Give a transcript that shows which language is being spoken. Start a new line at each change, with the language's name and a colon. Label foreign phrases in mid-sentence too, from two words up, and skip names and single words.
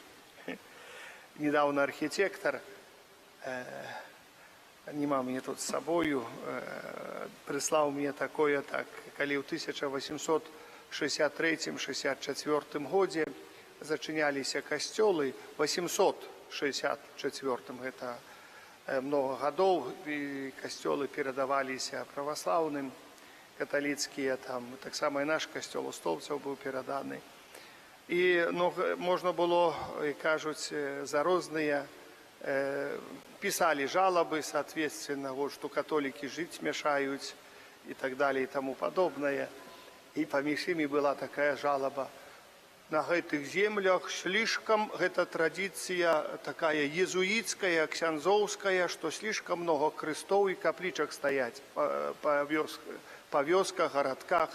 Belarusian: Недавно архітектор, нема мне тут з сабою, прыслаў мне такое, так, калі ў 1863-64 годзе зачыняліся касцёлы, 864, гэта много гадоў, і касцёлы перадаваліся праваслаўным, каталіцкія, там, так само і наш касцёл у Столбцаў быў пераданы. І можна было, кажуць, за розныя,
Russian: писали жалобы, соответственно, вот, что католики жить мешают и так далее и тому подобное. И помеж ими была такая жалоба. На этих землях слишком, эта традиция такая езуитская, ксянзовская, что слишком много крестов и капличек стоять по вёсках, городках.